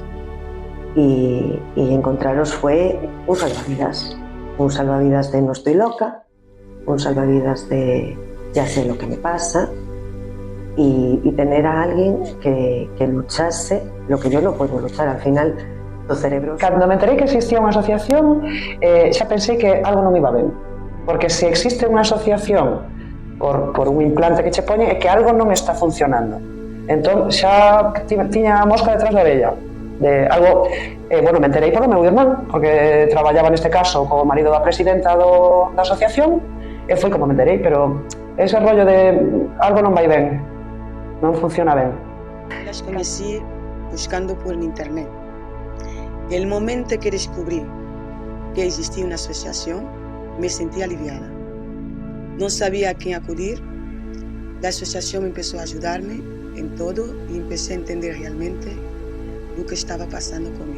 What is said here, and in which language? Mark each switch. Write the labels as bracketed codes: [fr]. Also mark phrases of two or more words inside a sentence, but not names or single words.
[es] Y encontraros fue un salvavidas de no estoy loca, un salvavidas de ya sé lo que me pasa, y tener a alguien que luchase lo que yo no puedo luchar. [gl] Al final do cerebro. Cando me enterei que existía unha asociación, xa pensei que algo non iba ben. Porque se existe unha asociación por un implante que che poñen, é que algo non está funcionando. Entón, xa tiña a mosca detrás da orella. De algo, bueno, me enterei polo meu irmán, porque traballaba neste caso co marido da presidenta da asociación, e foi como me enterei, pero ese rollo de algo non vai ben, non funciona ben. [es] Las conocí buscando por internet. El momento que descubrí que existía una asociación, me sentí aliviada. No sabía a quién acudir. La asociación empezó a ayudarme en todo y empecé a entender realmente lo que estaba pasando conmigo.